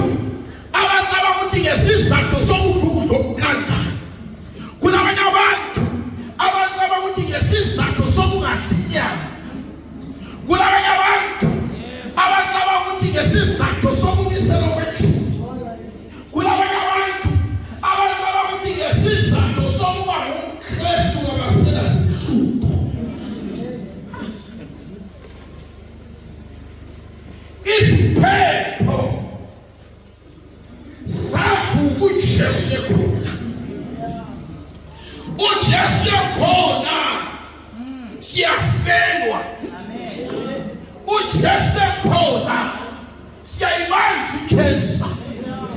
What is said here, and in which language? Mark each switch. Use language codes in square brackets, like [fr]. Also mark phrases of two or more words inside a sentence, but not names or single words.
[zu] abacabanga ukuthi ngesizathu sokudla ukukanda, kulabanye abantu abacabanga ukuthi ngesizathu sokungadli inyama, kulabanye abantu abacabanga ukuthi ngesizathu sokubiselwa kwejuli, kulabanye abantu abacabanga ukuthi ngesizathu sokuba ngumKristu wabasela zinhlupho. Isiphepho savuka uJesu ekhona. uJesu ekhona siyafelwa. uJesu ekhona siyayibanja ikhensa.